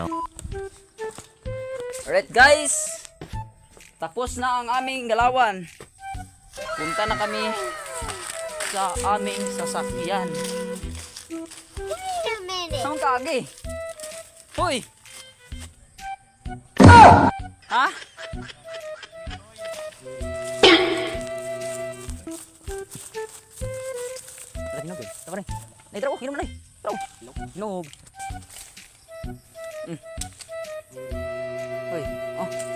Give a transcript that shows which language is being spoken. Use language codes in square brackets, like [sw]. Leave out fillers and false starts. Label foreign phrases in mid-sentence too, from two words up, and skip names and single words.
[en] alright guys, [tl] tapos na ang aming galawan. Punta na kami sa aming sasakyan. [en] Wait a minute. [ceb] Saan ka agi? Hoy! Ha? [tl] Tara, hinog eh. Tara, nay, tara, hinog na nay. Tara, hinog. Hoy, oh.